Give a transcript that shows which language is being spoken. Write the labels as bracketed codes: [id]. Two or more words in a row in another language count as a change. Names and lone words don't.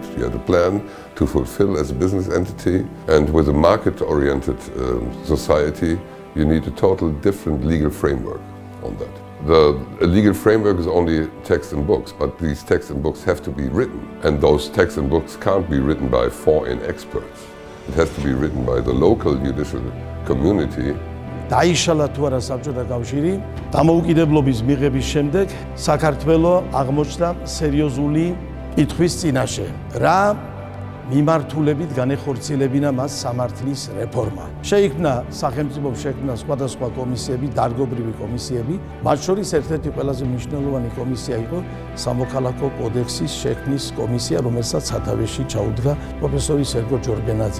[en] You had a plan to fulfill as a business entity, and with a market-oriented society you need a totally different legal framework on that. A legal framework is only text and books, but these texts and books have to be written. And those texts and books can't be written by foreign experts. It has to be written by the local judicial community. [ka] დაიშალა თუ არა საბჭოთა კავშირი, დამოუკიდებლობის მიღების შემდეგ საქართველო აღმოჩნდა სერიოზული კითხვის წინაშე. რა მიმართულებით განეხორციელებინა მას სამართლის რეფორმა. შეიქმნა სახელმწიფოს შექმნა სხვადასხვა კომისიები, დარგობრივი კომისიები, მათ შორის ერთ-ერთი ყველაზე მნიშვნელოვანი კომისია იყო სამოქალაქო კოდექსის შექმნის კომისია, რომელსაც სათავეში ჩაუდგა პროფესორი სერგო ჯორბენაძე.